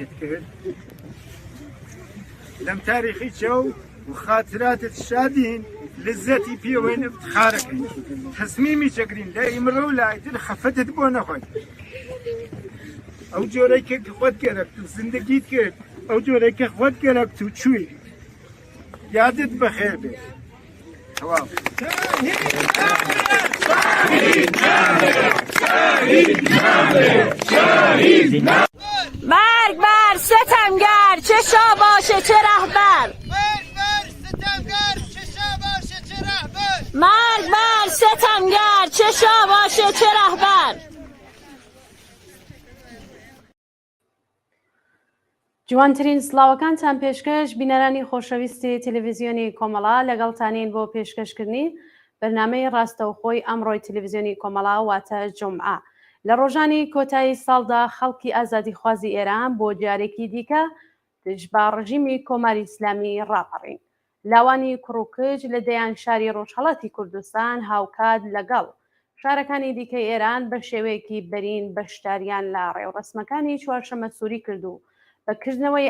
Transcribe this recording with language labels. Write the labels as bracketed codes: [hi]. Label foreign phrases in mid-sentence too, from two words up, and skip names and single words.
[ckb] کرد لەم تاریخی چەو و خاتراتت شادین لذەتی پێوەین افتخارەکەین تەسمیمی چەکرین لە ئیمڕۆ و لایتر خەفەتت بۆ نەخۆین ئەو جۆرەی کە خۆت گەرەکت و زندگیت کرد ئەو جۆرەی کە خۆت گەرەکت و چووی یادت بەخێر بێت تەواو [fa] مرگ بر ستمگر چه شاه باشه چه رهبر مرگ بر ستمگر چه شاه باشه چه رهبر [ckb] جوانترین سلااوەکانتان پێشکەش بینەرانی خۆشەویستی تەلەڤیزیۆنی کۆمەڵا لەگەڵتانین بۆ پێشکەشکردنی بەرنامەی ڕاستەوخۆی ئەمڕۆی تەلەڤیزیۆنی کۆمەڵا واتە جومعە لە ڕۆژانی کۆتایی ساڵدا خەڵکی ئازادیخوازی ئێران بۆ جارێکی دیکە دژبا ڕژیمی کۆماری ئیسلامی ڕاپەڕین لاوانی کوڕوکج لە دەیان شاری ڕۆژهەڵاتی کوردستان هاوکات لەگەڵ شارەکانی دیکەی ئێران بە شێوەیەکی بەرین بەشداریان لە ڕێوڕسمەکانی چوارشەممە سووری کردو بەکردنەوەی